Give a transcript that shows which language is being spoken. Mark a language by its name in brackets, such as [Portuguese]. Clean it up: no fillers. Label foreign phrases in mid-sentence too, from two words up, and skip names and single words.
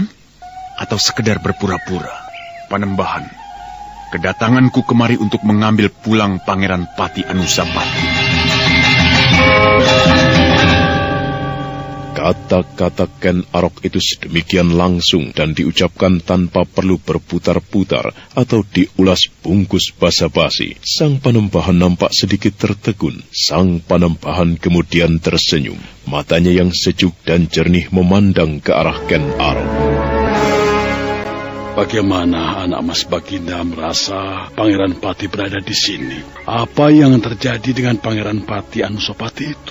[Indonesian] Atau sekedar berpura-pura? Panembahan, kedatanganku kemari untuk mengambil pulang Pangeran Pati Anusapati. Kata-kata Ken Arok itu sedemikian langsung dan diucapkan tanpa perlu berputar-putar atau diulas bungkus basa-basi. Sang Panembahan nampak sedikit tertegun. Sang Panembahan kemudian tersenyum. Matanya yang sejuk dan jernih memandang ke arah Ken Arok. Bagaimana anak Mas Baginda merasa Pangeran Pati berada di sini? Apa yang terjadi dengan Pangeran Pati Anusapati itu?